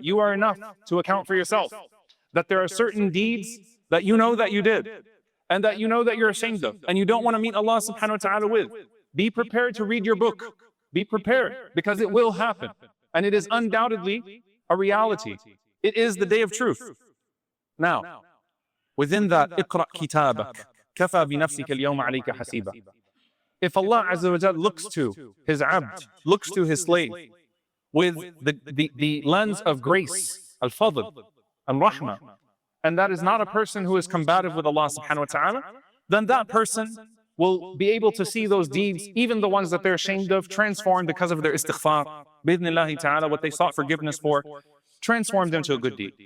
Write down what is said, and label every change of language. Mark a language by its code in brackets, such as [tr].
[en] You are enough to account for yourself. That there are certain deeds that you know that you did, and that you know that you're ashamed of, and you don't want to meet Allah subhanahu wa ta'ala with. Be prepared to read your book. Be prepared, because it will happen. And it is undoubtedly a reality. It is the day of truth. Now, within that, [ar] اقرأ كتابك كفى بنفسك اليوم عليك حسيبا. [en] If Allah Azza wa Jal looks to His abd, looks to His slave, with the lens of grace, al-fadl, and rahmah, and that is not a person who is combative with Allah subhanahu wa ta'ala, then that person will be able to see those deeds, even the ones that they're ashamed of, transformed because of their istighfar, bidnillahi ta'ala, what they sought forgiveness for, transformed into a good deed.